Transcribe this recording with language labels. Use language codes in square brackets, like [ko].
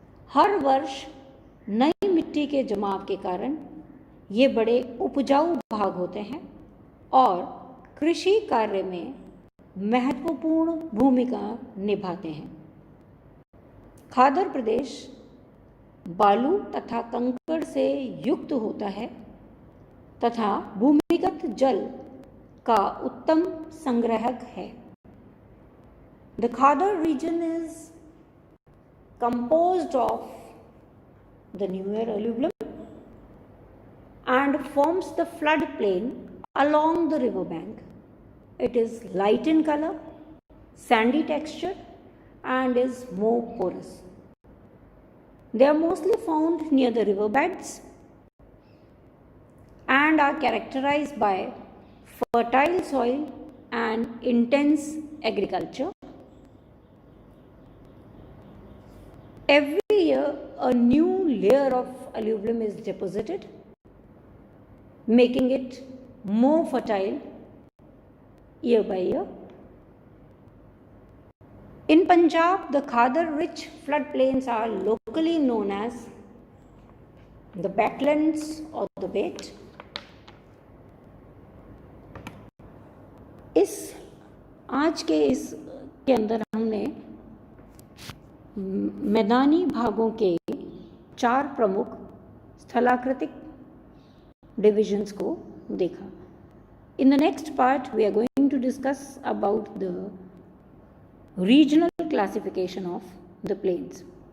[hi] हर वर्ष नई मिट्टी के जमाव के कारण ये बड़े उपजाऊ भाग होते हैं और कृषि कार्य में महत्वपूर्ण भूमिका निभाते हैं। खादर प्रदेश बालू तथा कंकड़ से युक्त होता है तथा भूमिगत जल का उत्तम संग्राहक है। [en] The Khadar region is composed of the newer alluvium and forms the flood plain along the river bank. It is light in color, sandy texture and is more porous. They are mostly found near the river beds and are characterized by fertile soil and intense agriculture. Every year, a new layer of alluvium is deposited, making it more fertile year by year. In Punjab, the Khadar-rich floodplains are locally known as the Battlands or the Bet. [hi] आज के अंदर हमने मैदानी भागों के 4 प्रमुख स्थलाकृतिक divisions को देखा. [en] In the next part, we are going to discuss about the regional classification of the plains.